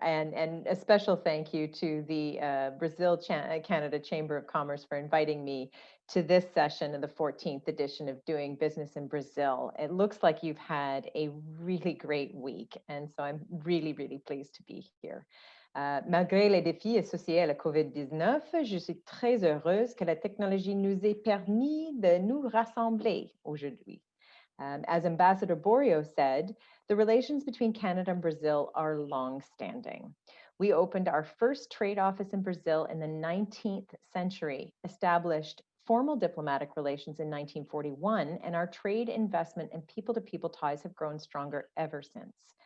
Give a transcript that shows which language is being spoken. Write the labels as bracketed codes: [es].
[en] And a special thank you to the Brazil-Canada Chamber of Commerce for inviting me to this session of the 14th edition of Doing Business in Brazil. It looks like you've had a really great week, and so I'm really, really pleased to be here. [fr] Malgré les défis associés à la COVID-19, je suis très heureuse que la technologie nous ait permis de nous rassembler aujourd'hui. [en] As Ambassador Borio said, the relations between Canada and Brazil are long-standing. We opened our first trade office in Brazil in the 19th century, established formal diplomatic relations in 1941, and our trade, investment, and people-to-people ties have grown stronger ever since.